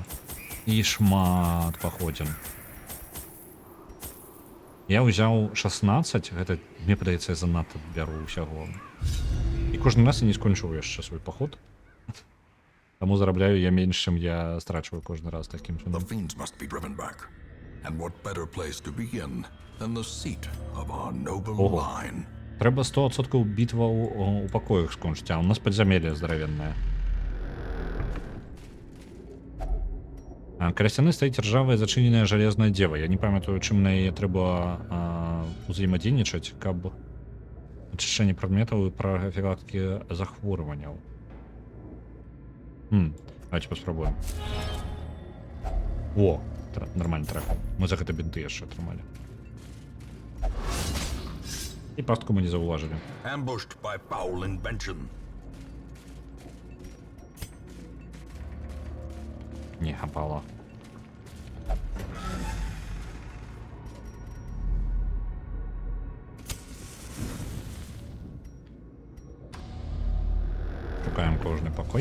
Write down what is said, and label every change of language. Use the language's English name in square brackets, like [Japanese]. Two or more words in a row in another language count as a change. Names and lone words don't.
[Belarusian] І шмат паходзім. Я ўзяў 16, гэта, мне падаецца, я занадта бяру ўсяго. І кожны раз я не скончыў яшчэ свой паход. Таму зарабляю я менш, чым я страчваю кожны раз такім чынам. [English] The fiends must be driven back. And what better place to begin than the seat of our noble line? [Belarusian] Трэба 100% бітваў у пакоях скончыць, а у нас падзямелле здаравеннае. Каля сцяны стаіць ржавая зачыненая жалезная дзева. Я не памятаю, чым на яе трэба узаемадзейнічаць, каб ачышчэнне прадметаў і прафілактыкі захворванняў. Давайте паспрабуем. О, нормальны трэф. Мы за гэта бінты яшчэ атрымалі. І пастку мы не заўважылі. [English] Ambushed by foul invention. [Belarusian] Не хапала. Шукаем кожны пакой.